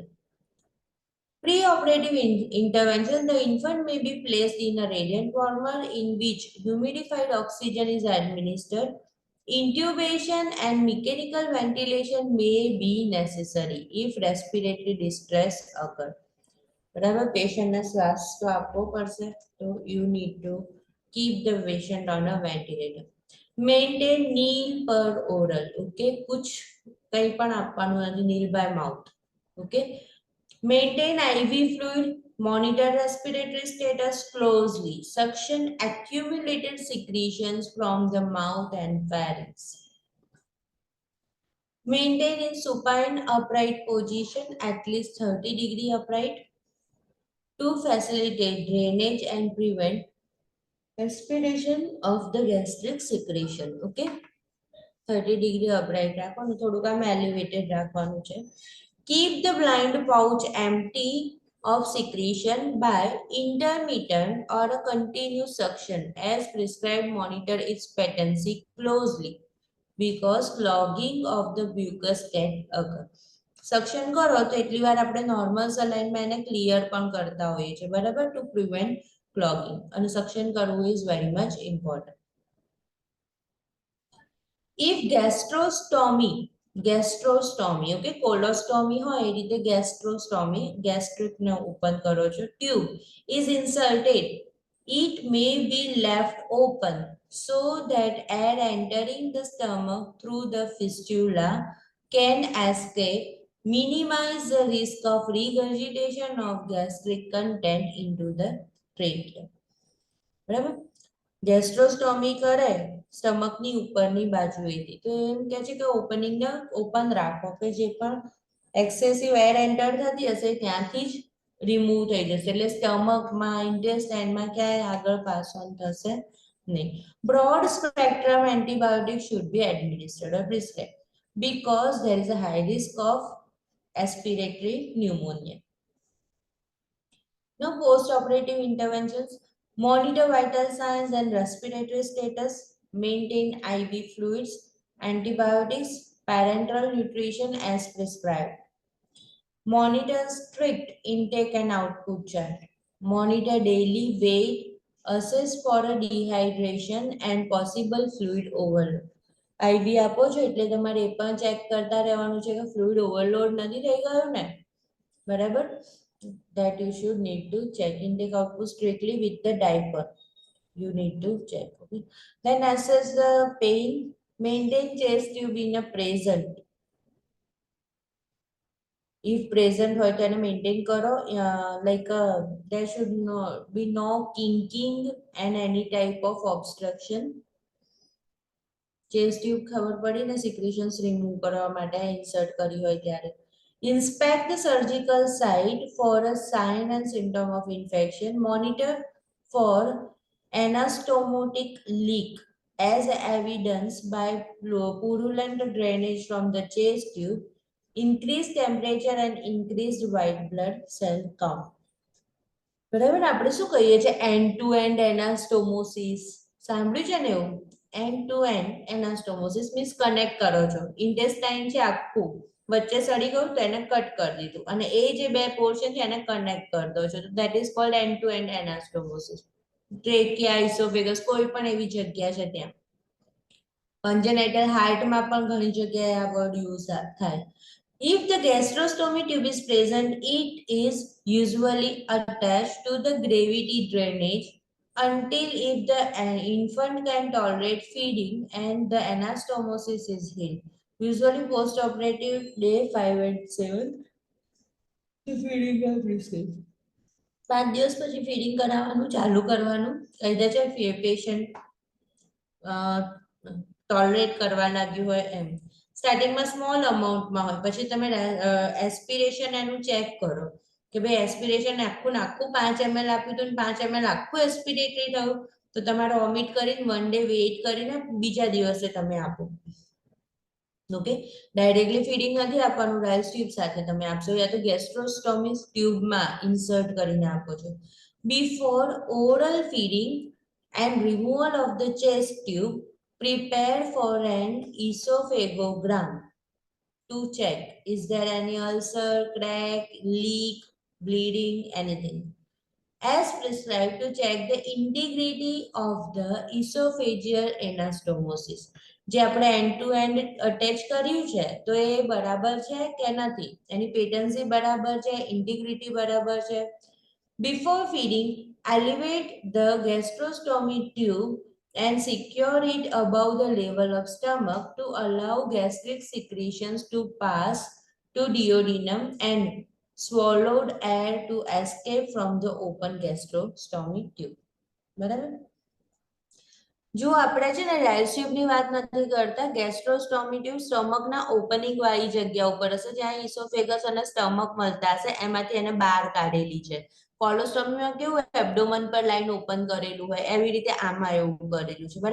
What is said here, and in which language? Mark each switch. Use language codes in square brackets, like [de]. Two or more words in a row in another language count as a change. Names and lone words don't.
[en] Pre-operative intervention, the infant may be placed in a radiant warmer in which humidified oxygen is administered. Intubation and mechanical ventilation may be necessary if respiratory distress occur. [gu] બરાબર, પેશન્ટને શ્વાસ તો આપવો પડશે, તો [en] you need to keep the patient on a ventilator. Maintain kneel per oral. [gu] Okay, कुछ કંઈ પણ આપવાનું નથી, [en] kneel by mouth. Okay. Maintain IV fluid, monitor respiratory status closely, suction accumulated secretions from the mouth and pharynx. Maintain in supine upright position at least 30-degree upright to facilitate drainage and prevent aspiration of the gastric secretion. [gu] Okay, [en] 30-degree upright [gu] રાખવાનું, થોડુંક આમ elevated રાખવાનું છે. [en] Keep the blind pouch empty of secretion by intermittent or a continuous suction as prescribed. Monitor its patency closely because clogging of the mucus can occur. [gu] સક્શન કરો તો એટલી વાર આપણે નોર્મલ સલાઈનમાં એને ક્લિયર પણ કરતા હોઈએ છીએ, બરાબર, [en] to prevent clogging. [gu] અને સક્શન કરવું [en] is very much important. If gastrostomie, okay, colostomy [gu] હોય એ રીતે [en] gastrostomie, gastric [gu] ને ઓપન કરો છો, [en] tube is inserted, it may be left open so that air entering the stomach through the fistula can escape, minimize the risk of regurgitation of gastric content into the trachea. [gu] બરાબર, ગેસ્ટ્રોસ્ટોમી કરે સ્ટમકની ઉપરની બાજુએથી, તો એમ કહે છે કે ઓપનિંગને ઓપન રાખો કે જે પણ [en] excessive air [gu] એન્ટર થતી હશે ત્યાંથી જ રિમૂવ થઈ જશે, એટલે સ્ટમકમાં ઇન્ટેસ્ટાઇનમાં ક્યાંય આગળ પાસ ઓન થશે નહીં. [en] broad spectrum antibiotic should be administered or prescribed because there is a high risk of aspiratory pneumonia. Now, post-operative interventions. Monitor vital signs and respiratory status, maintain IV fluids, antibiotics, parenteral nutrition as prescribed. Monitor strict intake and output chart. Monitor daily weight, assess for a dehydration and possible fluid overload. [gu] IV આપો છો એટલે તમારે એ પણ ચેક કરતા રહેવાનું છે કે [en] fluid overload [gu] નથી થઈ ગયો ને, બરાબર. [en] That you should need to check. Intake output strictly with the diaper. You need to check. Okay. Then assess the pain. Maintain chest tube in a present. If present [gu] હોય તો એને maintain કરો. [en] Like there should be no kinking and any type of obstruction. chest tube [gu] ખબર પડી ને, સિક્રેશન્સ રિમૂવ કરવા માટે ઇન્સર્ટ કરી હોય ત્યારે. [en] Inspect the surgical site for a sign and symptom of infection. Monitor for anastomotic leak as evidenced by purulent drainage from the chest tube, increased temperature and increased white blood cell count. [gu] બરાબર. આપણે શું કહીએ છીએ? [en] end to end anastomosis [gu] સાંભળ્યું છે ને એવું? [en] end to end anastomosis means connect [gu] કરો છો. ઇન્ટેસ્ટાઇન છે આખું, વચ્ચે સડી ગયું તો એને કટ કરી દીધું, અને એ જે બે પોર્શન છે એને કનેક્ટ કરી દો છો, તો [en] that is called end to end anastomosis. [gu] ટ્રેકિયા, ઇસોફેગસ, કોઈ પણ એવી જગ્યા છે ત્યાં. કન્જેનાઇટલ હાર્ટમાં પણ ઘણી જગ્યાએ આ [en] word use [gu] થાય. [en] If the gastrostomy tube is present, it is usually attached to the gravity drainage until if the infant can tolerate feeding and the anastomosis is healed. Usually post-operative day 5 and 7. The feeding is prescribed. [gu] 5 દિવસ પછી ફીડિંગ કરાવવાનું ચાલુ કરવાનું કહી દે છે [en] patient tolerate [gu] કરવા લાગ્યું હોય એમ. સ્ટાર્ટિંગમાં સ્મોલ અમાઉન્ટમાં હોય, પછી તમે એસ્પિરેશન એનું ચેક કરો કે ભાઈ એસ્પિરેશન આખું 5 ml આપ્યું હતું, 5 ml આખું એસ્પિરેટરી થયું, તો તમારે વોમિટ કરીને [en] 1 day wait [gu] કરીને બીજા દિવસે તમે આપો. ઓકે, ડાયરેક્ટલી ફીડિંગ નથી આપવાનું, [en] rice tube [gu] સાથે તમે આપશો, યા તો ગેસ્ટ્રોસ્ટોમી ટ્યુબમાં ઇન્સર્ટ કરીને આપો છો. [en] before oral feeding and removal of the chest tube, prepare for an esophagogram to check is there any ulcer, crack, leak, bleeding, anything. As prescribed to check the integrity of the esophageal anastomosis. [gu] જે આપણે [en] end to end attach [gu] કર્યું છે તો એ બરાબર છે કે નથી, એની પેટન્સી બરાબર છે, ઇન્ટિગ્રિટી બરાબર છે. [en] Before feeding, elevate the gastrostomy tube and secure it above the level of stomach to allow gastric secretions to pass to duodenum and swallowed air to escape from the open gastrostomy tube. [gu] બરાબર. જો આપણે છે ને રાઇસ ટ્યુબની વાત નથી કરતા, [en] gastrostomy tube [gu] સ્ટમકના ઓપનિંગ વાળી જગ્યા ઉપર હશે, જ્યાં ઇસોફેગસ અને સ્ટમક મળતા હશે, એમાંથી એને બહાર કાઢેલી છે. કોલોસ્ટોમીમાં કેવું એબ્ડોમન પર [en] line open [gu] કરેલું હોય, એવી રીતે આમાં એવું કરેલું છે.